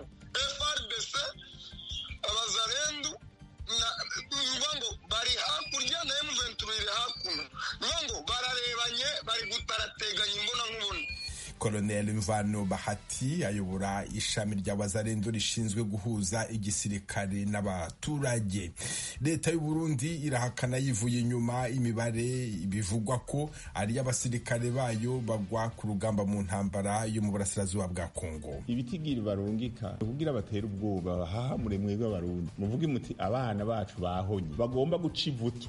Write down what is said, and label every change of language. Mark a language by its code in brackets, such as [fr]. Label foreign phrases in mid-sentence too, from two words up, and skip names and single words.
[rw] FARDC Abazalendo ngo bari hakurya na M23 iri hakuno. Ngo bararebanye bari gutarateganya imbona nkubona. Colonel Mvano Bahati ayobora ishami rya Wazalendo rishinzwe guhuza igisirikare n'abaturage. Leta y'u Burundi irahakana yivuye inyuma imibare bivugwa ko ari abasirikare bayo bagwa ku rugamba mu ntambara yo mu burasirazuba bwa Kongo. [rn] Ibitigiri barungika kugira batera ubwoba hahamure mwebwe abarundi muvuge muti abana bacu bahonye bagomba guca ivutu.